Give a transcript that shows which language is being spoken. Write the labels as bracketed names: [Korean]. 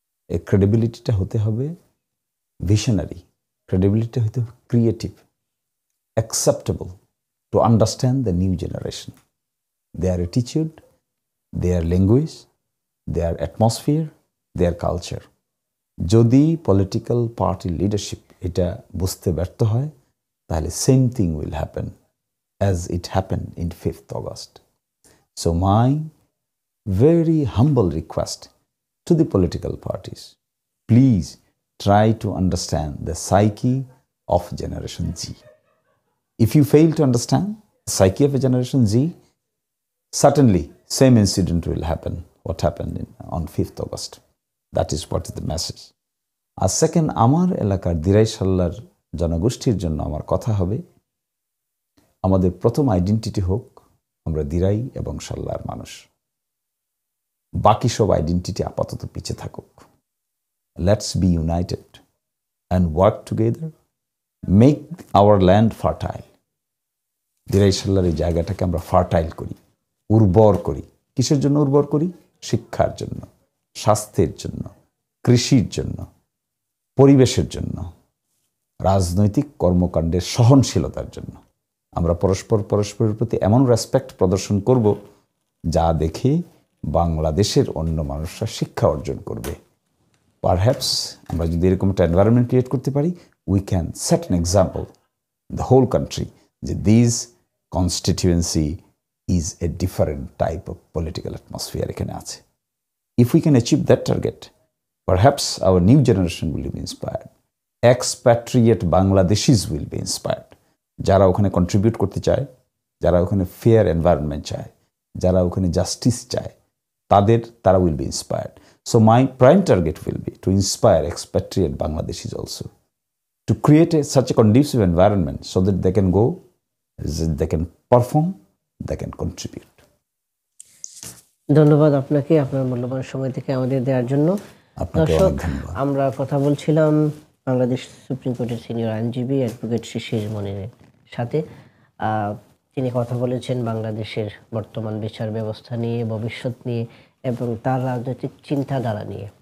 [Bangla] এই ক্রেডিবিলিটিটা হতে হবে ভিশনারি, ক্রেডিবিলিটিটা হতে হবে creative, [English] Acceptable to understand the new generation, their attitude, their language, their atmosphere, their culture. [Bangla] যদি পলিটিক্যাল পার্টি লিডারশিপ এটা বুঝতে ব্যর্থ হয়, তাহলে [English] Same thing will happen as it happen in 5th August. So my very humble request to the political parties, please try to understand the psyche of Generation Z. If you fail to understand the psyche of a Generation Z, certainly same incident will happen what happened on 5th August. That is what is the message. [Bangla] আর second, আমার এলাকার দিরাই সাল্লার জনগোষ্ঠীর জন্য আমার কথা হবে, আমাদের প্রথম identity হোক আমরা দিরাই এবং সাল্লার মানুষ। বাকি সব আইডেন্টিটি আপাতত পিছে থাকুক। [English] Let's be united and work together, make our land fertile. [Bangla] Derai সাল্লার এই জায়গাটাকে আমরা ফার্টাইল করি, উর্বর করি। কিসের জন্য উর্বর করি? শিক্ষার জন্য, স্বাস্থ্যের জন্য, কৃষির জন্য, পরিবেশের জন্য, রাজনৈতিক কর্মকাণ্ডের সহনশীলতার জন্য। আমরা পরস্পরের প্রতি এমন রেসপেক্ট প্রদর্শন করব, যা দেখে বাংলাদেশের অন্য মানুষরা শিক্ষা অর্জন করবে। [English] perhaps [Bangla] আমরা যদি এরকম একটা [English] environment create করতে পারি, we can set an example the whole country যে this constituency is a different type of political atmosphere [Bangla] এখানে আছে। [English] If we can achieve that target, perhaps our new generation will be inspired. Expatriate Bangladeshis will be inspired. [Bangla] যারা ওখানে contribute করতে চায়, যারা ওখানে fair environment চায়, যারা ওখানে জাস্টিস চায়, তারা [English] will be inspired. So my prime target will be to inspire expatriate Bangladeshis also to create such a conducive environment so that they can go, they can perform, they can contribute. [Bangla] ধন্যবাদ আপনাকে আপনার মূল্যবান সময় থেকে আমাদের দেওয়ার জন্য। দর্শক, আমরা কথা বলছিলাম বাংলাদেশ সুপ্রিম কোর্টের সিনিয়র আইনজীবী অ্যাডভোকেট শিশির মনিরের সাথে। তিনি কথা বলেছেন বাংলাদেশের বর্তমান বিচার ব্যবস্থা নিয়ে, ভবিষ্যৎ নিয়ে এবং তার রাজনৈতিক চিন্তাধারা নিয়ে।